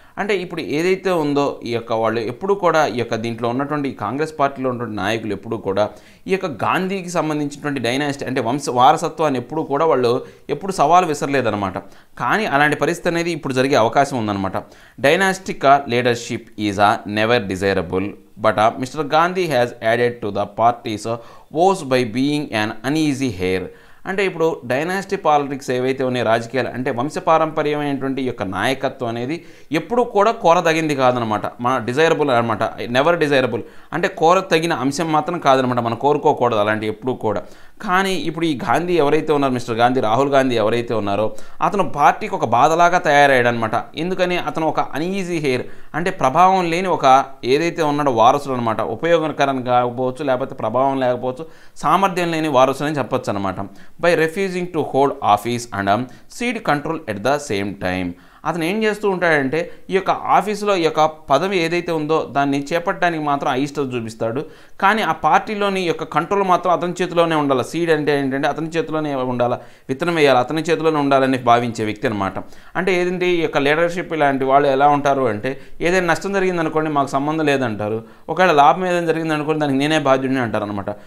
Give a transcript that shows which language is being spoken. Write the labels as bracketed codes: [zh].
[te] అంటే ఇప్పుడు ఏదైతే ఉందో ఈ యొక్క వాళ్ళు ఎప్పుడు కూడా ఈ యొక్క దీంట్లో ఉన్నటువంటి కాంగ్రెస్ పార్టీలో ఉన్నటువంటి నాయకులు ఎప్పుడు కూడా ఈ యొక్క గాంధీకి సంబంధించినటువంటి డైనాసిటీ అంటే వారసత్వాన్ని ఎప్పుడు కూడా వాళ్ళు ఎప్పుడు సవాలు విసరలేదన్నమాట. కానీ అలాంటి పరిస్థితి అనేది ఇప్పుడు జరిగే అవకాశం ఉందన్నమాట. [en] Dynastic leadership is never desirable but Mr. Gandhi has added to the party's woes by being an uneasy heir. [te] అంటే ఇప్పుడు డైనాసిటీ పాలిటిక్స్ ఏవైతే ఉన్నాయో రాజకీయాలు అంటే వంశపారంపర్యమైనటువంటి యొక్క నాయకత్వం అనేది ఎప్పుడూ కూడా కోరదగింది కాదనమాట. మన డిజైరబుల్ అనమాట, నెవర్ డిజైరబుల్ అంటే కోరతగిన అంశం మాత్రం కాదనమాట, మనం కోరుకోకూడదు అలాంటి ఎప్పుడూ కూడా. కానీ ఇప్పుడు ఈ గాంధీ ఎవరైతే ఉన్నారో మిస్టర్ గాంధీ, రాహుల్ గాంధీ ఎవరైతే ఉన్నారో అతను పార్టీకి ఒక బాధలాగా తయారయ్యాడనమాట. ఎందుకని అతను ఒక అన్ఈజీ హెయిర్ అంటే ప్రభావం లేని ఒక ఏదైతే ఉన్నాడో వారసుడు అనమాట. ఉపయోగకరం కాకపోవచ్చు, లేకపోతే ప్రభావం లేకపోవచ్చు, సామర్థ్యం లేని వారసుడు అని చెప్పొచ్చు అనమాట. [en] by refusing to hold office and cede control at the same time. [te] అతను ఏం చేస్తూ ఉంటాడంటే ఈ యొక్క ఆఫీసులో ఈ యొక్క పదవి ఏదైతే ఉందో దాన్ని చేపట్టడానికి మాత్రం అయిష్టత చూపిస్తాడు. కానీ ఆ పార్టీలోని యొక్క కంట్రోల్ మాత్రం అతని చేతిలోనే ఉండాలి. సీడ్ అంటే ఏంటంటే అతని చేతిలోనే ఉండాలి, విత్తనం వేయాలి, అతని చేతిలోనే ఉండాలని భావించే వ్యక్తి అనమాట. అంటే ఏదంటే ఈ యొక్క లీడర్షిప్ ఇలాంటి వాళ్ళు ఎలా ఉంటారు అంటే ఏదైనా నష్టం జరిగిందనుకోండి మాకు సంబంధం లేదంటారు, ఒకవేళ లాభం ఏదైనా జరిగిందనుకోండి దానికి నేనే బాధ్యుడిని అంటారు అనమాట.